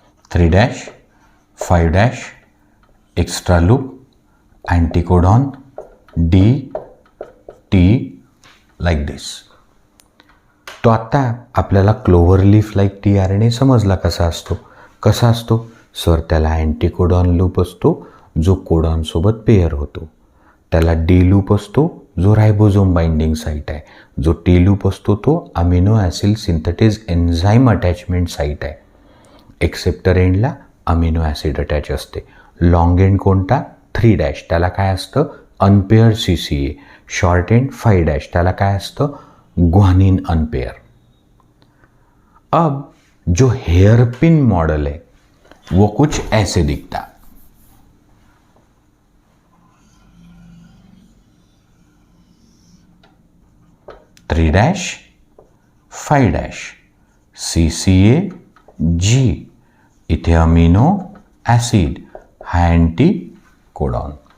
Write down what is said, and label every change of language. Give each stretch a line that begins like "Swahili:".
English: Three dash, 5' extra loop, anticodon, D T, like this. तो
Marathi: तो आता आपल्याला क्लोव्हर लीफ लाईक टीआरएनए समजला कसा असतो सर, त्याला अँटीकोडॉन लूप असतो जो कोडॉनसोबत पेअर होतो, त्याला डी लूप असतो जो रायबोझोम बाइंडिंग साईट आहे, जो टी लूप असतो तो amino acid synthetase enzyme attachment site आहे, एक्सेप्टर एंडला अमिनो ॲसिड अटॅच असते, लॉंग एंड कोणता 3' त्याला काय असतं अनपेअर CCA, शॉर्ट एंड 5' त्याला काय असतं ग्वानिन अनपेयर।
Hindi: अब जो हेयर पिन मॉडल है वो कुछ ऐसे दिखता, थ्री डैश 5' CCA G,
Marathi: इथे अमीनो ॲसिड हा अँटी कोडॉन।